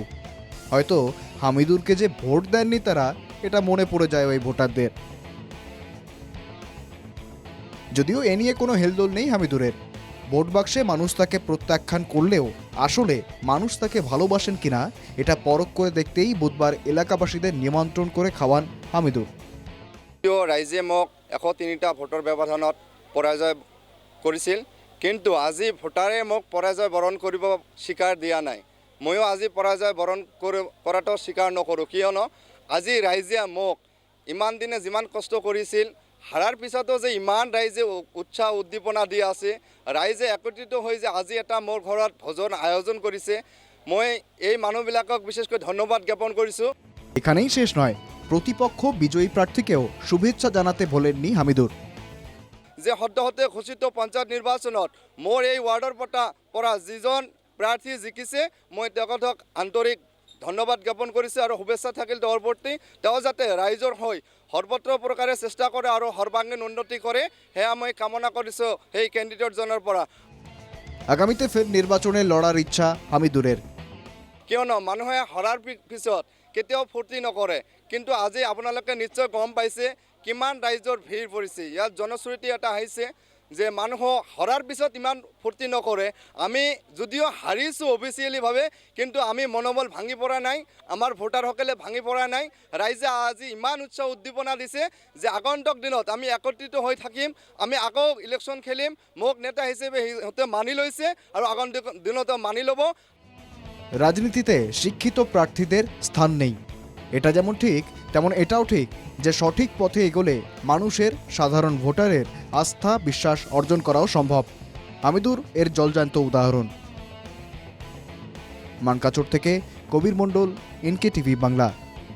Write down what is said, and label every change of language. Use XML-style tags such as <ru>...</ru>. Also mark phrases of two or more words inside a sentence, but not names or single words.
<bn>হয়তো হামিদুরকে যে ভোট দেননি তারা, এটা মনে পড়ে যায় ওই ভোটারদের। যদিও এ নিয়ে কোনো হেলদোল নেই হামিদুরের। ভোট বাক্সে মানুষ তাকে প্রত্যাখ্যান করলেও আসলে মানুষ তাকে ভালোবাসেন কিনা এটা পরখ করে দেখতেই বুধবার এলাকাবাসীদের নিমন্ত্রণ করে খাওয়ান হামিদুর।</bn> <as>ৰাইজে মোক 103টা ভোটৰ ব্যৱধানত পৰাজয় কৰিছিল, কিন্তু আজি ভোটাৰে মোক পৰাজয় বৰণ কৰিব স্বীকাৰ দিয়া নাই। ময়ো আজি পৰাজয় বৰণ কৰাটো স্বীকাৰ নকৰোঁ, কিয়নো আজি ৰাইজে মোক ইমান দিনে যিমান কষ্ট কৰিছিল, হাৰাৰ পিছতো যে ইমান ৰাইজে উৎসাহ উদ্দীপনা দি আছে, ৰাইজে একত্ৰিত হৈ যে আজি এটা মোৰ ঘৰত ভোজন আয়োজন কৰিছে, মই এই মানুহবিলাকক বিশেষকৈ ধন্যবাদ জ্ঞাপন কৰিছোঁ।</as> <bn>এখানেই শেষ নয়, প্রতিপক্ষ বিজয়ী প্রার্থীকেও শুভেচ্ছা জানাতে ভোলেননি হামিদুর।</bn> <as>যে সদ্যহতে ঘোষিত পঞ্চায়ত নিৰ্বাচনত মোৰ এই ৱাৰ্ডৰ পৰা যিজন প্ৰাৰ্থী জিকিছে, মই তেখেতক আন্তৰিক ধন্যবাদ জ্ঞাপন কৰিছোঁ আৰু শুভেচ্ছা থাকিল তেওঁৰ প্ৰতি। তেওঁ যাতে ৰাইজৰ হৈ সৰ্বত্ৰ প্ৰকাৰে চেষ্টা কৰে আৰু সৰ্বাংগীন উন্নতি কৰে, সেয়া মই কামনা কৰিছোঁ সেই কেণ্ডিডেটজনৰ পৰা।</as> <bn>আগামীতে ফের নির্বাচনে লড়ার ইচ্ছা হামিদুরের।</bn> <as>কিয়নো মানুহে হৰাৰ পিছত কেতিয়াও ফূৰ্তি নকৰে, কিন্তু আজি আপোনালোকে নিশ্চয় গম পাইছে কিমান ৰাইজৰ ভিৰ পৰিছে। ইয়াত জনশ্ৰুতি এটা আহিছে যে মানুহ হৰাৰ পিছত ইমান ফূৰ্তি নকৰে। আমি যদিও হাৰিছোঁ অফিচিয়েলিভাৱে, কিন্তু আমি মনোবল ভাঙি পৰা নাই, আমাৰ ভোটাৰসকলে ভাঙি পৰা নাই। ৰাইজে আজি ইমান উৎসাহ উদ্দীপনা দিছে যে আগন্তুক দিনত আমি একত্ৰিত হৈ থাকিম, আমি আকৌ ইলেকশ্যন খেলিম। মোক নেতা হিচাপে সিহঁতে মানি লৈছে আৰু আগন্তুক দিনতো মানি ল'ব।</as> <bn>রাজনীতিতে শিক্ষিত প্রার্থীদের স্থান নেই, এটা যেমন ঠিক তেমন এটাও ঠিক যে সঠিক পথে এগোলে মানুষের, সাধারণ ভোটারের আস্থা বিশ্বাস অর্জন করাও সম্ভব। হামিদুর এর জলজান্ত উদাহরণ। মানকাচর থেকে কবির মণ্ডল, NK TV বাংলা।</bn>